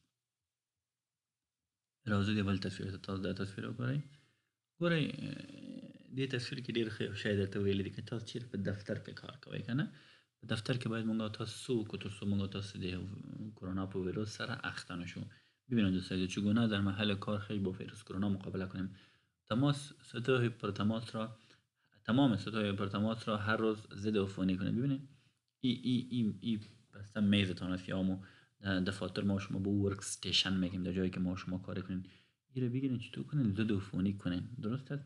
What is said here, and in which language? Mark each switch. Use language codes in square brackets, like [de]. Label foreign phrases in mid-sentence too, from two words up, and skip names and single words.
[ps] راځو د بل تصویر ته تاسو دا تصویر وګورئ. ګورئ دې تصویر کې ډېر ښه شی درته ویلی دی که تاسو چیرې په دفتر کې کار کوئ که نه په دفتر کې باید موږ او تاسو څه وکړو تر څو موږ او تاسو د کرونا په ویروس سره اخته نشو. [fa] ببینید دوستان چگونه در محل کار خیلی با ویروس کرونا مقابله کنیم. سطح پر تماس را تمام سطح پر تماس را هر روز ضد عفونی کنید. ببینید این بسته میزتان است یا همون دفاتر ما شما به ورک استیشن میگیم در جایی که ما شما کار کنین این رو بگیرین چطور کنین ضد عفونی کنین درست است.